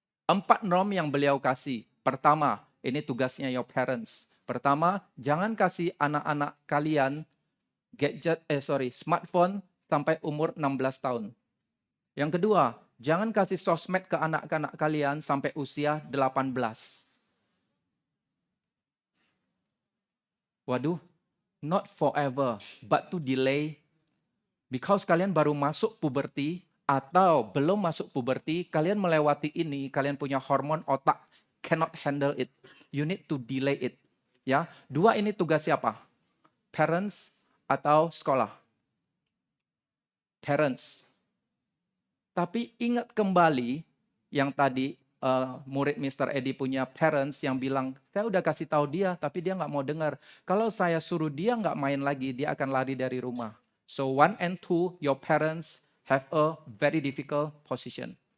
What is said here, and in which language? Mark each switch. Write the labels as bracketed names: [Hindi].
[Indonesian] 4 norm yang beliau kasih. Pertama, ini tugasnya [English] your parents. [Indonesian] Pertama, jangan kasih anak-anak kalian smartphone sampai umur 16 tahun. Yang kedua, jangan kasih sosmed ke anak-anak kalian sampai usia 18. Waduh, [English] not forever, but to delay. Because [Indonesian] kalian baru masuk puberti atau belum masuk puberti, kalian melewati ini, kalian punya hormon otak, [English] cannot handle it. You need to delay it. [Indonesian] Ya, 2 ini tugas siapa? Parents atau sekolah? Parents. Tapi ingat kembali yang tadi murid Mr. Eddie punya parents yang bilang, saya udah kasih tahu dia, tapi dia nggak mau dengar. Kalau saya suruh dia nggak main lagi, dia akan lari dari rumah. [English] So 1 and 2, your parents have a very difficult position.